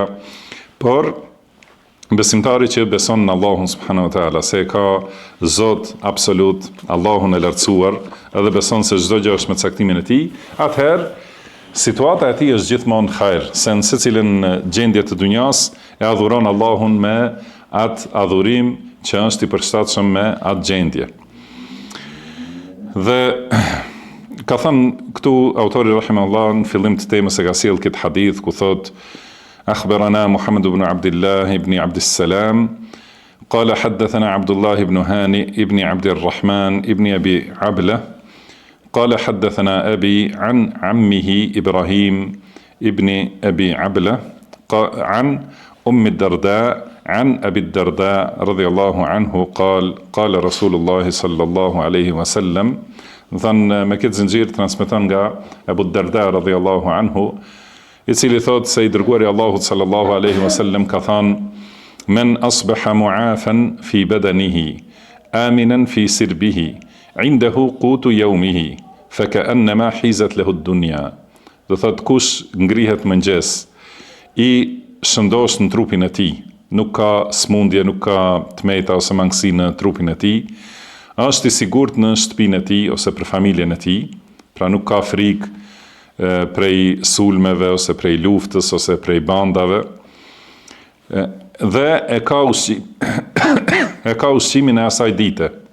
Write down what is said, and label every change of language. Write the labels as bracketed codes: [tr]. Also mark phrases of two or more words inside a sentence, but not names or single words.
[sq] Por besimtari që beson në Allahun [ar] سبحانه وتعالى, [sq] se ka Zot absolut, Allahun e lartësuar, edhe beson se çdo gjë është me caktimin e tij, atëherë situata e tij është gjithmonë hajër, se në secilën gjendje të dunjas e adhuron Allahun me atë adhurim që është i përshtatshëm me atë gjendje. Dhe ka thënë këtu autori rahimahullah në fillim të temës e ka sjell këtë hadith ku thot [ar] أخبرنا محمد بن عبد الله بن عبد السلام قال حدثنا عبد الله بن هانئ بن عبد الرحمن بن أبي عبلة قال حدثنا أبي عن عمه إبراهيم بن أبي عبلة عن الدرداء عن أبي الدرداء رضي الله عنه قال رسول الله صلى الله عليه وسلم. [sq] Thënë me këtë zinxhir transmeton nga Abu Darda [ar] رضي الله عنه, [sq] i cili thot se i dërguari Allahut [ar] صلى الله عليه وسلم [sq] ka thënë: [ar] من أصبح معافى في بدنه آمنا في سربه عنده قوت يومه فكأنما حيزت له الدنيا. [sq] Do thot kush ngrihet mëngjes i shëndosh në trupin e tij, nuk ka smundje, nuk ka tmeta ose mangësi në trupin e tij, është i sigurt në shtëpinë e tij ose për familjen e tij, pra nuk ka frikë prej sulmeve ose prej luftës ose prej bandave, dhe e ka ushqimin e asaj dite.